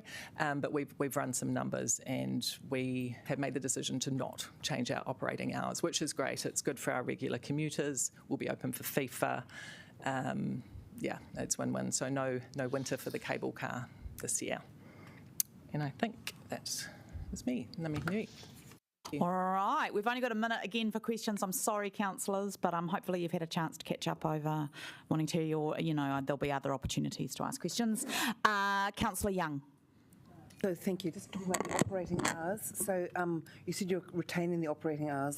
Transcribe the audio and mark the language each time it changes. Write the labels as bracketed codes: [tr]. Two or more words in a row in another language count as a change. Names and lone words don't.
[en] But we've run some numbers and we have made the decision to not change our operating hours, which is great. It's good for our regular commuters. We'll be open for FIFA. Yeah, it's win-win. So no winter for the cable car this year. And I think that was me. [mi] Ngā mihi nui. [en] All right, we've only got a minute again for questions. I'm sorry, councillors, but hopefully you've had a chance to catch up over wanting to, or there'll be other opportunities to ask questions. Councillor Young. So thank you. Just talking about the operating hours. So you said you're retaining the operating hours.